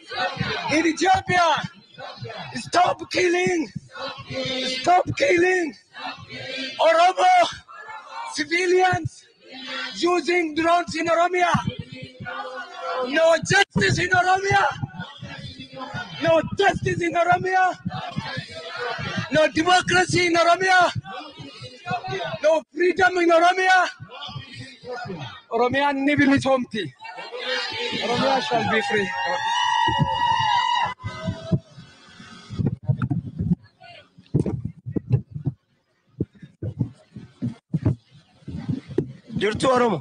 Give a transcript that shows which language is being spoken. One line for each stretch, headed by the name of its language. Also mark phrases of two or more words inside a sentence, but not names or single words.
English: Stop killing Oromo civilians using drones in Oromia. No justice in Oromia. No justice in Oromia. No democracy in Oromia. No freedom in Oromia.
Oromo: Oromia ni bilisomti.
English: Oromia shall be free.
Oromo: Jirtu Oromo.